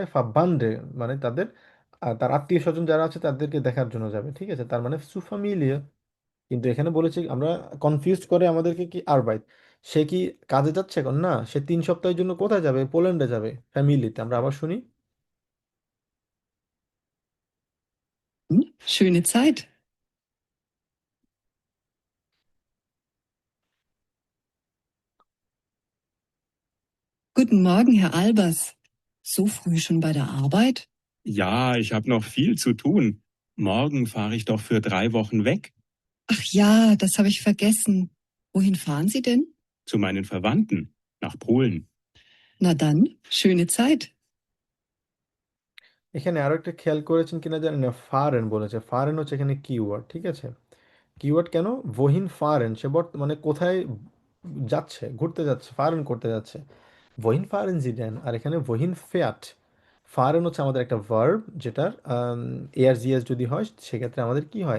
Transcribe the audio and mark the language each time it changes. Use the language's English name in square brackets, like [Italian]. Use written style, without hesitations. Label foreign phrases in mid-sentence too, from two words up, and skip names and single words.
[Bangla] ফাব্বান্ডে, মানে তাদের তার আত্মীয় স্বজন যারা আছে তাদেরকে দেখার জন্য যাবে। ঠিক আছে, তার মানে সুফামিলিয়া। কিন্তু এখানে বলেছি আমরা কনফিউজ করে আমাদেরকে কি আরবাইট। সে কি কাজে যাচ্ছে এখন? না, সে 3 সপ্তাহের জন্য কোথায় যাবে? পোল্যান্ডে যাবে ফ্যামিলিতে। আমরা আবার শুনি। [German] Schöne Zeit. Guten Morgen, Herr Albers. So früh schon bei der Arbeit? Ja, ich habe noch viel zu tun. Morgen fahre ich doch für 3 Wochen weg Ach ja, das habe ich vergessen. Wohin fahren Sie denn? zu meinen Verwandten nach Polen. Na dann, schöne Zeit. [Bangla] এখানে আরো একটা খেয়াল করেছেন কিনা জানি না, ফারেন বলেছে। ফারেন হচ্ছে এখানে কিওয়ার্ড। ঠিক আছে, কিওয়ার্ড কেন? [German] wohin fahren, [Bangla] সে মানে কোথায় যাচ্ছে, ঘুরতে যাচ্ছে, ফারেন করতে যাচ্ছে। [German] wohin fahren Sie denn, [Bangla] আর এখানে [German] wohin fährt. [Bangla] ফারেন হচ্ছে আমাদের একটা ভার্ব, যেটার [German] er sie es [Bangla] যদি হয় সেক্ষেত্রে আমাদের কি হয়?